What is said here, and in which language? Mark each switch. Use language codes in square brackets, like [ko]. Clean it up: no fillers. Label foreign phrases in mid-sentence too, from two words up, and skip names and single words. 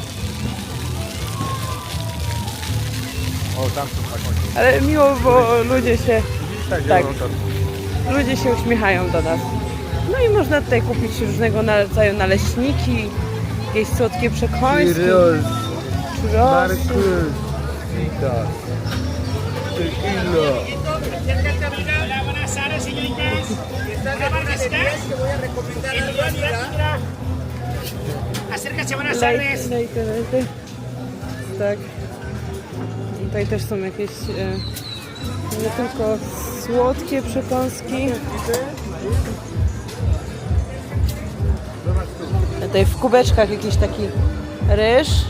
[pl] O, tam są takonie. Ale miło, bo ludzie się Tak, Tak. tak. Ludzie się uśmiechają do nas. No i można tutaj kupić różnego rodzaju naleśniki, jakieś słodkie przekąski, churrosy. Witas. Tequila. [es] Hola, buenas tardes, señoritas. ¿Una barbacoa? Acércase, buenas tardes. [pl] Lejty. Tak. Tutaj też są jakieś nie tylko słodkie przekąski. Tutaj w kubeczkach jakiś taki ryż.